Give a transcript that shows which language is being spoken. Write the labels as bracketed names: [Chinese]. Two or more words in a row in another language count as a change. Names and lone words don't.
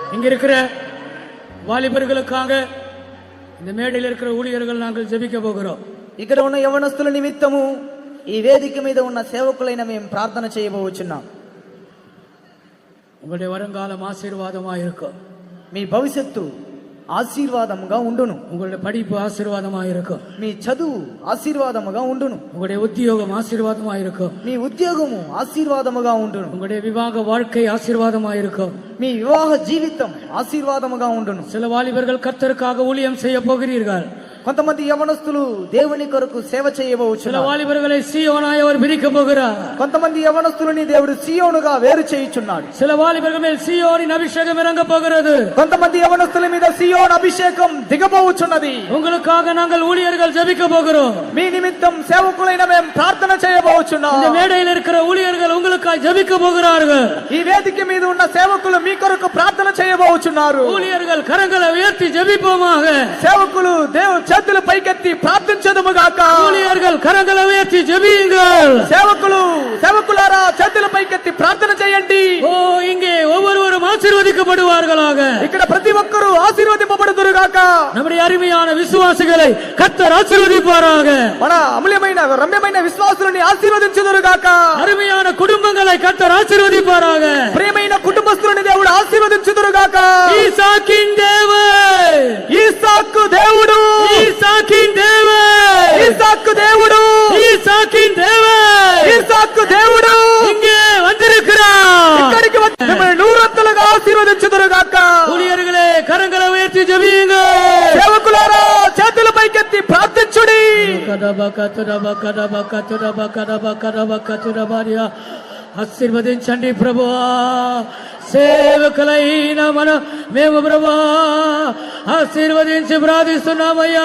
[Tamil] இருக்கிற வாலிபர்களுக்காக இந்த மேடையில் இருக்கிற ஊழியர்கள் நாங்கள் ஜெபிக்க போகிறோம். [Telugu] ఇక్కడ ఉన్న యవనస్తుల నిమిత్తము ఈ వేదిక మీద ఉన్న సేవకులైన మేము ప్రార్థన చేయబోచున్నాం. [Tamil] உங்களுடைய வருங்காலம் ஆசீர்வாதமாக இருக்கும். [Telugu] మీ భవిష్యత్తు ఆశీర్వాదముగా ఉండును. [Tamil] உங்களுடைய படிப்பு ஆசீர்வாதமாக இருக்கும். [Telugu] మీ చదువు ఆశీర్వాదముగా ఉండును. [Tamil] உங்களுடைய உத்தியோகம் ஆசீர்வாதமாக இருக்கும். [Telugu] మీ ఉద్యోగము ఆశీర్వాదముగా ఉండును. [Tamil] உங்களுடைய விவாக வாழ்க்கை ஆசீர்வாதமாக இருக்கும். [Telugu] మీ వివాహ జీవితం ఆశీర్వాదముగా ఉండును. [Tamil] சில வாலிபர்கள் கர்த்தருக்காக ஊழியம் செய்ய போகிறீர்கள். [Telugu] కొంతమంది యవనస్తులు దేవుని కొరకు సేవ [Tamil] சில [Telugu] చేయబోచున్నారు. [Tamil] வாலிபர்களை சீயோனாய் அவர் பிரிக்க போகிறார். [Telugu] కొంతమంది యవనస్తులని దేవుడు సీయోనుగా వేరు చేయుచున్నాడు. [Tamil] சில வாலிபர்கள் மேல் சீயோனின் அபிஷேகம் இறங்க போகிறது. [Telugu] కొంతమంది యవనస్తుల మీద సీయోన్ అభిషేకం దిగబోచున్నది. [Tamil] உங்களுக்காக நாங்கள் ஊழியர்கள் ஜெபிக்க போகிறோம். [Telugu] మీ నిమిత్తం సేవకులైన మేము ప్రార్థన చేయబోచున్నాం. [Tamil] இந்த மேடையில் இருக்கிற ஊழியர்கள் உங்களுக்காக ஜெபிக்க போகிறார்கள். [Telugu] ఈ వేదిక మీద ఉన్న సేవకులు మీ కొరకు ప్రార్థన చేయబోచున్నారు. [Tamil] ஊழியர்கள் கரங்களை உயர்த்தி ஜெபிப்போமாக. [Telugu] సేవకులు దేవుని చేతుల పైకెత్తి ప్రార్థించదుముగాక. [Tamil] ஊழியர்கள் கரங்களை உயர்த்தி ஜெபியுங்கள். [Telugu] సేవకులారా చేతుల పైకెత్తి ప్రార్థన చేయండి. [Tamil] ஓ, இங்கே ஒவ்வொருவரும் ஆசீர்வதிக்கப்படுவார்களாக. [Telugu] ఇక్కడ ప్రతి ఒక్కరూ ఆశీర్వదింపబడుదురుగాక. [Tamil] நம்முடைய அருமையான விசுவாசிகளை கர்த்தர் ஆசீர்வதிப்பாராக. [Telugu] మన అమూల్యమైన రమ్యమైన విశ్వాసులని ఆశీర్వదించుదురుగాక. [Tamil] அருமையான குடும்பங்களை கர்த்தர் ஆசீர்வதிப்பாராக. [Telugu] ప్రియమైన కుటుంబస్తులని దేవుడు ఆశీర్వదించుదురుగాక. [Tamil] ஈசாக்கின் தேவன், [Telugu] ఈసాకు దేవుడు, [Tamil] ஈசாக்கின் தேவன், [Telugu] ఈసాకు దేవుడు, [Tamil] ஈசாக்கின் தேவன், [Telugu] ఈసాకు దేవుడు [Tamil] இங்கே வந்திருக்கிறார். [Telugu] ఇక్కడికి వచ్చి మిమ్మల్ని నూరంతలుగా ఆశీర్వదించుదురుగాక. [Tamil] ஊழியர்களே கரங்களை உயர்த்தி ஜெபியுங்கள். [Telugu] సేవకులారా చేతుల పైకెత్తి ప్రార్థించుడి. ఆశీర్వదించండి ప్రభువా. సేవకులైన మేము ప్రభువా ఆశీర్వదించి ప్రార్థిస్తున్నామయ్యా.